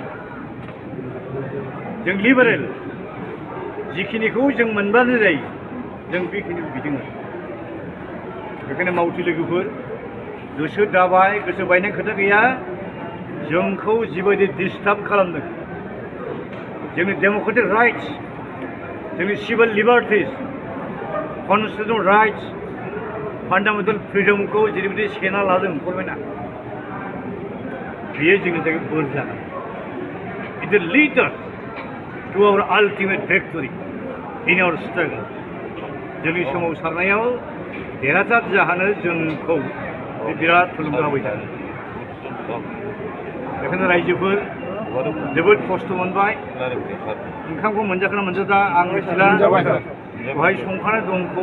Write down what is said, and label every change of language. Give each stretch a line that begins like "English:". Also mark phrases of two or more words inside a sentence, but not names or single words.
Bodo: जों लिबारेल जिखिनिखौ जों मोनबानो जायो जों बेखिनिखौ बिदों बेखायनो मावथि लोगोफोर गोसो दाबाय गोसो बायनाय खोथा गैया जोंखौ जिबायदि डिस्टार्ब खालामदों जोंनि
English: democratic rights
Bodo: जोंनि
English: civil liberties constitutional rights fundamental
Bodo: फ्रिडमखौ जेरैबायदि सेना लादों गभर्नमेन्टआ बेयो जोंनि थाखाय बोर जागोन
English: it will lead us to our ultimate victory in our struggle
Bodo: जोंनि सोमावसारनायाव देरहासार जाहोनो जोंखौ बिराद थुलुंगा होबाय थागोन बेखायनो रायजोफोर जोबोद खस्थ' मोनबाय ओंखामखौ मोनजाखोना मोनजादा आं मिथिला बेवहाय संखानाय दंमोन